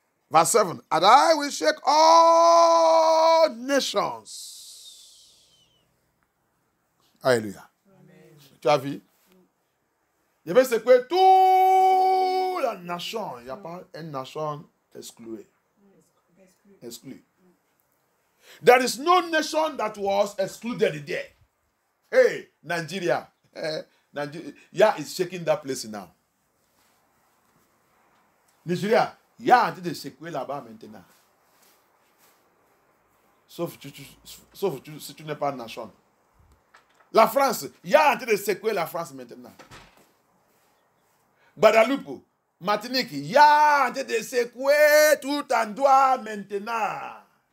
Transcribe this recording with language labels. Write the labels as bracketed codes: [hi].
[en] Verse 7. And I will shake all nations. Alléluia. [fr] Tu as vu? Je vais secouer toute la nation. Il n'y a pas une nation exclue. Exclue. [en] There is no nation that was excluded there. Hey, Nigeria. Yah is shaking that place now. [fr] Nigeria, Yah est en train de secouer là-bas maintenant. Sauf si tu n'es pas une nation. La France, Yah est en train de secouer la France maintenant. Guadeloupe, Martinique, Yah est en train de secouer tout endroit maintenant.